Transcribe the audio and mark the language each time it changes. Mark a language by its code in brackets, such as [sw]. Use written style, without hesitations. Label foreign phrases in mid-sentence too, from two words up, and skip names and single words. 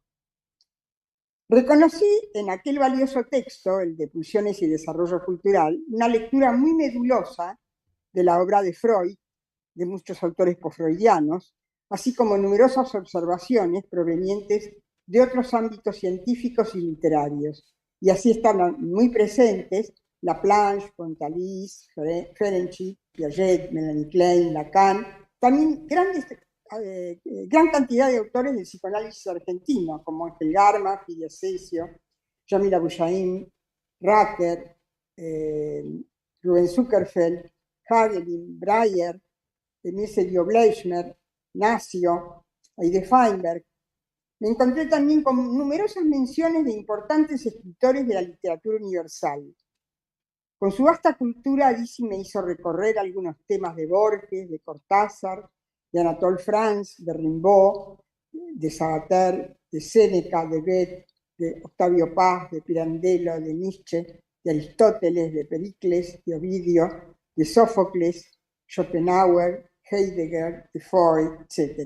[es] Reconocí en aquel valioso texto, el de Pulsiones y Desarrollo Cultural, una lectura muy medulosa de la obra de Freud, de muchos autores posfreudianos, así como numerosas observaciones provenientes de otros ámbitos científicos y literarios. Y así están muy presentes Laplanche, Pontalis, Ferenczi, Piaget, Melanie Klein, Lacan, también gran cantidad de autores del psicoanálisis argentino, como Ángel Garma, Fidia Cesio, Yamila Bujain, Racker, Rubén Zuckerfeld, Hagelin, Breyer, Emilio Bleichmer, Nacio, Heide Feinberg. Me encontré también con numerosas menciones de importantes escritores de la literatura universal. Con su vasta cultura, Dizzy me hizo recorrer algunos temas de Borges, de Cortázar, de Anatole France, de Rimbaud, de Sabater, de Séneca, de Goethe, de Octavio Paz, de Pirandello, de Nietzsche, de Aristóteles, de Pericles, de Ovidio, de Sófocles, Schopenhauer, Heidegger, de Freud, etc.